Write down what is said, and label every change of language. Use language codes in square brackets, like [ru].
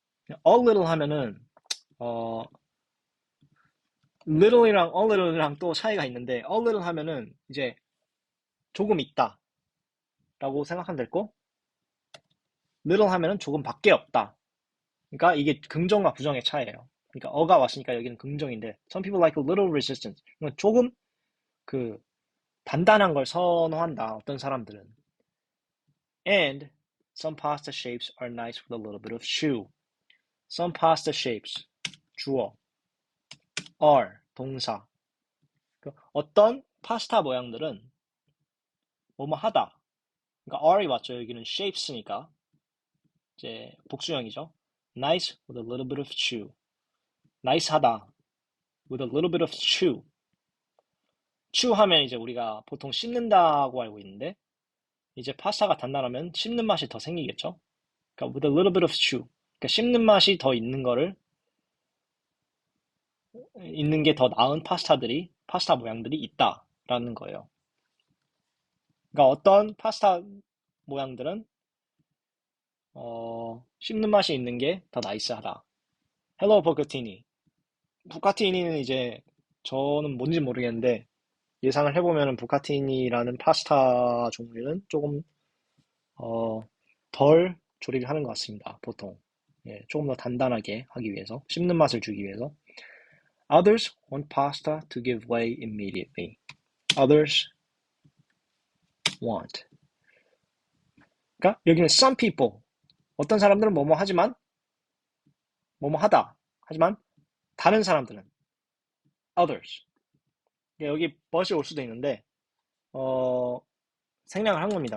[ko] a little 하면은 어 little이랑 a little이랑 또 차이가 있는데 a little 하면은 이제 조금 있다라고 생각하면 되고 little 하면은 조금밖에 없다. 그러니까 이게 긍정과 부정의 차이예요. 그러니까 어가 왔으니까 여기는 긍정인데 [en] some people like a little resistance. [ko] 그러니까 조금 그 단단한 걸 선호한다. 어떤 사람들은. [en] And some pasta shapes are nice with a little bit of chew. Some pasta shapes [ko] 주어 [en] are [ko] 동사. 어떤 파스타 모양들은 뭐뭐 하다. 그러니까 R이 맞죠. 여기는 shapes니까 이제 복수형이죠. [en] Nice with a little bit of chew. nice하다 with a little bit of chew. [ko] chew 하면 이제 우리가 보통 씹는다고 알고 있는데 이제 파스타가 단단하면 씹는 맛이 더 생기겠죠. 그러니까 [en] with a little bit of chew. [ko] 그러니까 씹는 맛이 더 있는 게 더 나은 파스타 모양들이 있다라는 거예요. 그러니까 어떤 파스타 모양들은 씹는 맛이 있는 게 더 나이스하다. 헬로 버거티니. 부카티니는 이제 저는 뭔지 모르겠는데 예상을 해보면 부카티니라는 파스타 종류는 조금 어, 덜 조리를 하는 것 같습니다. 보통. 예, 조금 더 단단하게 하기 위해서, 씹는 맛을 주기 위해서. [en] Others want pasta to give way immediately. Others want. [ko] 그러니까 여기는 [en] some people. [ko] 어떤 사람들은 뭐뭐 하지만 뭐뭐 하다. 하지만 다른 사람들은 others. 여기 but이 올 수도 있는데 어, 생략을 한 겁니다.